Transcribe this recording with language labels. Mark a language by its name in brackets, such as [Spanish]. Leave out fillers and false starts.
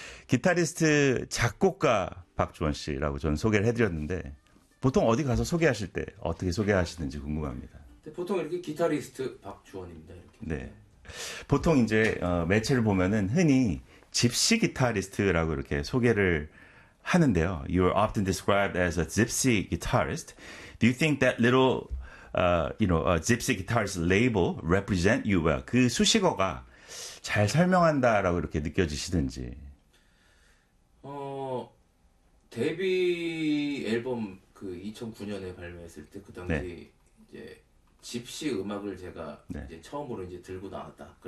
[Korean] 기타리스트 작곡가 박주원 씨라고 저는 소개를 해드렸는데, 보통 어디 가서 소개하실 때 어떻게 소개하시는지 궁금합니다. 보통 이렇게 기타리스트 박주원입니다. 네. 보통 이제 매체를 보면은 흔히 집시 기타리스트라고 이렇게 소개를 하는데요. [English] You are often described as a gypsy guitarist. Do you think that little, a gypsy guitarist label represent you well? [Korean] 그 수식어가 잘 설명한다라고 이렇게 느껴지시든지. 데뷔 앨범 그 2009년에 발매했을 때그 당시 이제 집시 음악을 제가 이제 처음으로 이제 들고 나왔다.